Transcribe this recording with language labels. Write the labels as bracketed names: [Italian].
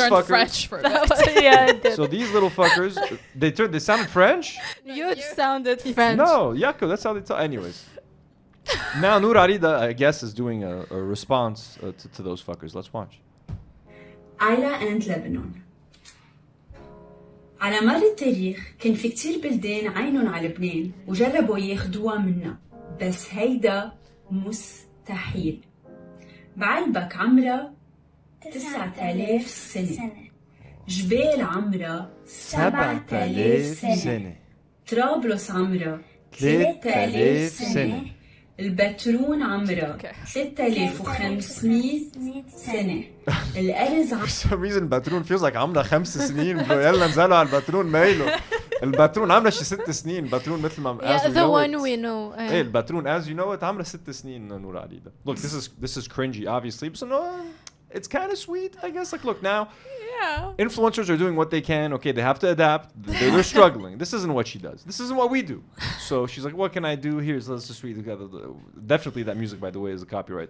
[English] Turned fuckers. French for a bit. Yeah, it did. So these little fuckers, they sounded French. You sounded French. No, Jacob. That's how they talk. Anyways. Now Nour Arida, I guess, is doing a response to those fuckers. Let's watch. Isla and Lebanon. [Arabic] على مر التاريخ كان في كتير بلدان عينن على لبنان وجربوا ياخدوها منا بس هيدا مستحيل. بعلبك عمرها 9000 سنة جبال عمرها 7000 سنة طرابلس عمرها 3000 سنة البترون عمرها 3500 سنة الأرز [English] For some reason البترون feels like [Arabic] عمرها 5 سنين [English] bro. [Arabic] يلا نزلوا على البترون مايله. البترون عمرها شي 6 سنين. البترون مثل ما [English] Yeah, the one we know. [Arabic] ايه البترون [English] as you know it [Arabic] عمرها 6 سنين نور عريضة. [English] Look, this is cringy obviously, but no, it's kind of sweet I guess. Like look now. Yeah. Influencers are doing what they can. Okay, they have to adapt. They're struggling. This isn't what she does. This isn't what we do. So she's like, what can I do? Let's just read together. Definitely that music, by the way, is a copyright.